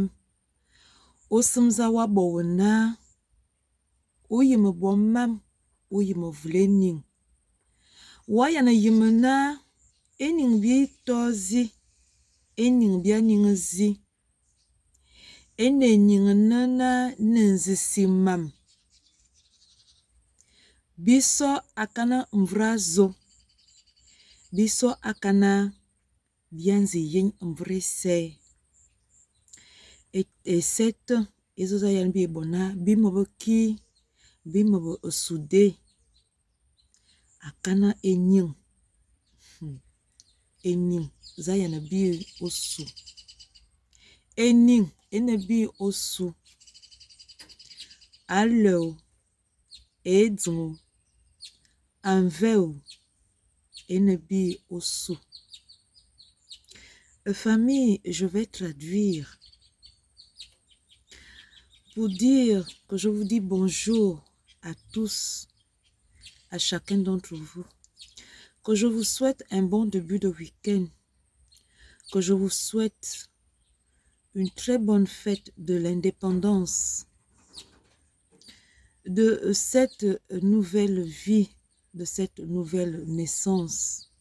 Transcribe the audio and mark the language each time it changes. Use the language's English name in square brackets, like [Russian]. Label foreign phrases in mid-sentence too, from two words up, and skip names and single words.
[Fang] O simza wabo wana. O yima bo mam. O yima vlening. Wayana yima na ening bi tozi. Ening bi aningazi. Ene nyingana nenzisi mam. Biso akana mvrazo. Biso akana bianzi yin mvrese. Et set ezoza yan bi ebona bimobo ki bimobo osude akana enying. Enying zayana bi osu. Enying ene bi osu. Allo edmo anveo ene bi osu. [French] Famille, je vais traduire pour dire que je vous dis bonjour à tous, à chacun d'entre vous, que je vous souhaite un bon début de week-end, que je vous souhaite une très bonne fête de l'indépendance, de cette nouvelle vie, de cette nouvelle naissance.